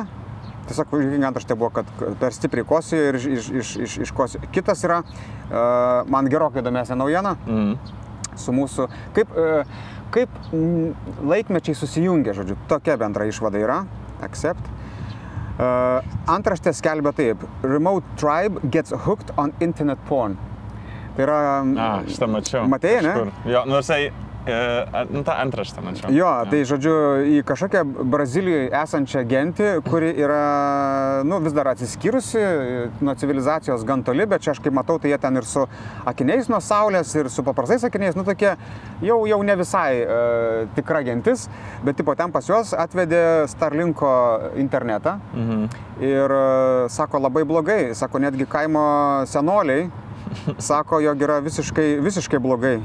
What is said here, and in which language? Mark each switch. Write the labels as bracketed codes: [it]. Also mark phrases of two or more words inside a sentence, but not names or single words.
[lt] Tiesiog antraštė buvo, kad per stipriai kosijo ir iškosijo. Kitas yra, man gerokai įdomesnė naujiena su mūsų, kaip laikmečiai susijungia, žodžiu, tokia bendra išvada yra, accept. Antraštė skelbia taip, [en] Remote Tribe gets hooked on internet porn. [lt] Tai yra... šitą mačiau. Matėjai, ne? Jo, nors tą antraštę mačiau. Jo, tai žodžiu, į kažkokią Brazilijoje esančią gentį, kuri yra, nu, vis dar atsiskyrusi nuo civilizacijos gan toli, bet čia aš kaip matau, tai jie ten ir su akiniais nuo saulės, ir su paprastais akiniais, nu, tokie jau ne visai tikra gentis, bet tipo ten pas juos atvedė Starlinko internetą ir sako labai blogai, sako netgi kaimo senoliai, sako, jog yra visiškai blogai.